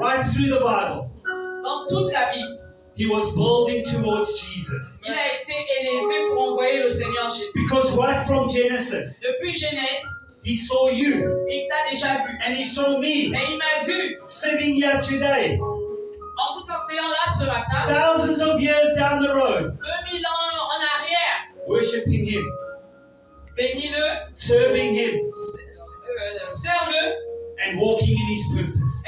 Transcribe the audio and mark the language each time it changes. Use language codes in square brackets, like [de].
[en] Right through the Bible, [fr] Dans toute la Bible, [en] he was building towards Jesus. [fr] il a été élevé pour envoyer le Seigneur Jésus. [en] Because right from Genesis, [fr] Depuis Genèse, [en] he saw you [fr] il t'a déjà vu. [en] and he saw me [fr] Et il m'a vu [en] sitting here today, [fr] en vous enseignant là ce matin, [en] thousands of years down the road, [fr] 2000 ans en arrière. [en] worshiping him, [fr] Bénis-le, [en] serving him, [fr] serre-le [en] and walking in his purpose.